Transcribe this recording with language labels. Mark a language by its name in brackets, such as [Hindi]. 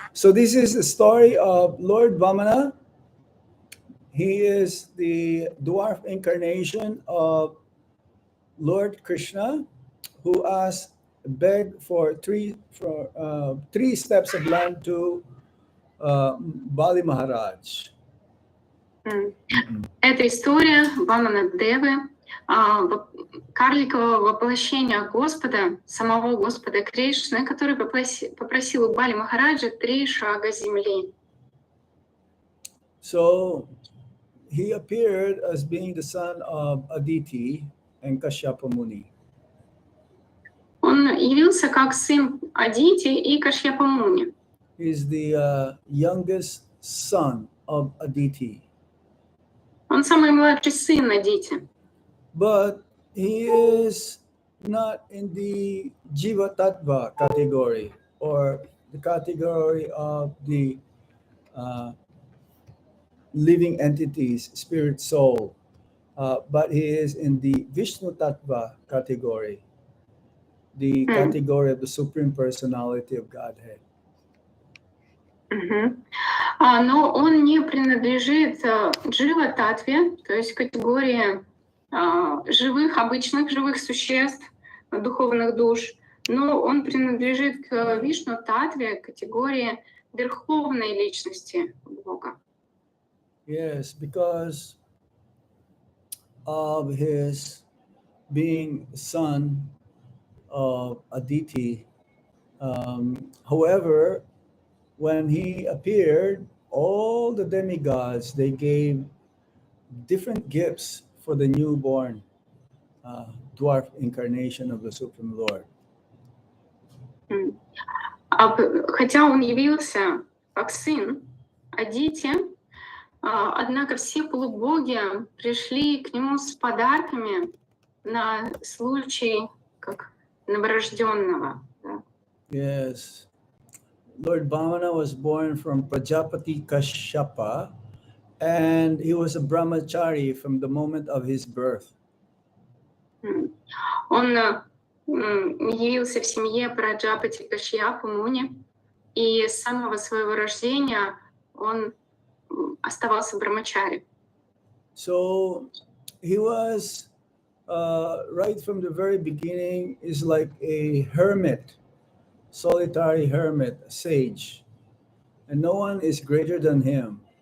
[English] So this is the story of Lord Vamana. He is the dwarf incarnation of Lord Krishna, who begged for three steps of land to Bali Maharaj. [Russian] Это история Вамана Девы, карликового воплощения Господа, самого Господа Кришны, который попросил у Бали Махараджа 3 шага земли. [English] So he appeared as being the son of Aditi and Kashyapa Muni. [Russian] Он явился как сын Адити и Кашьяпа Муни. [English] He is the youngest son of Aditi. [Russian] Он самый младший сын Адити. [English] But he is not in the Jiva Tattva category, or the category of the living entities, spirit, soul, but he is in the Vishnu Tattva category, the category of the Supreme Personality of Godhead. [Russian] Но он не принадлежит Джива Татве, то есть категории обычных живых существ, духовных душ, но он принадлежит к Вишну Татве, категории верховной личности Бога. [English] Yes, because of his being son of Aditi. However, when he appeared, all the demigods, they gave different gifts for the newborn dwarf incarnation of the Supreme Lord. [Russian] Хотя он явился как сын Адити, однако все полубоги пришли к нему с подарками на случай как новорожденного. [English] Yes. Lord Vamana was born from Prajapati Kashyapa, and he was a brahmachari from the moment of his birth. [Russian] Он явился в семье Праджапати Кашьяпы Муни, и с самого своего рождения он оставался брамачари. [English] So he was right from the very beginning is like a hermit, solitary hermit, sage, and no one is greater than him.